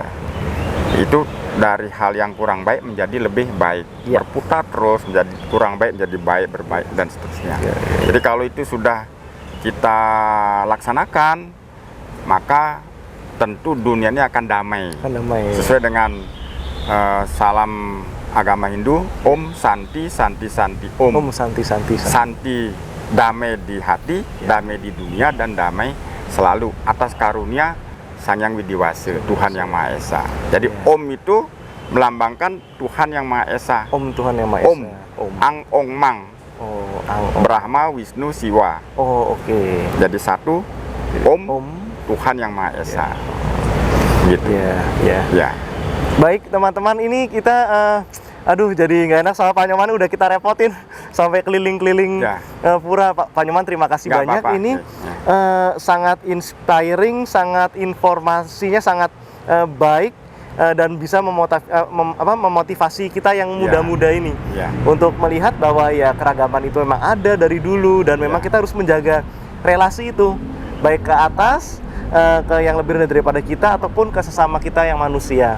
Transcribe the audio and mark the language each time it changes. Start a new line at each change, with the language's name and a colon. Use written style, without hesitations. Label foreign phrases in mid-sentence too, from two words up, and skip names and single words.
Indonesian: Itu dari hal yang kurang baik menjadi lebih baik, berputar terus menjadi kurang baik menjadi baik, berbaik dan seterusnya. Jadi kalau itu sudah kita laksanakan, maka tentu dunia ini akan damai. Sesuai dengan salam agama Hindu,
Sanskrit: Om Santi Santi Santi Om. Om Santi Santi Santi.
Indonesian: Santi, damai di hati, damai di dunia, dan damai selalu atas karunia Sanghyang Widiwasa, Tuhan Yang Maha Esa. Jadi Om itu melambangkan Tuhan Yang Maha Esa. Om Tuhan Yang Maha Esa.
Sanskrit: Om. Ang Ong Mang. Oh, Ang Ong.
Indonesian: Brahma, Wisnu, Siwa. Oh, oke. Jadi satu Om Tuhan Yang Maha Esa. Gitu. Ya. Baik teman-teman, ini kita jadi nggak enak sama Pak Nyoman, udah kita repotin sampai keliling-keliling pura. Pak Nyoman, terima kasih banyak. Ini sangat inspiring, sangat informasinya sangat baik, dan bisa memotivasi kita yang muda-muda ini untuk melihat bahwa keragaman itu memang ada dari dulu, dan memang kita harus menjaga relasi itu, baik ke atas, ke yang lebih rendah daripada kita, ataupun ke sesama kita yang manusia.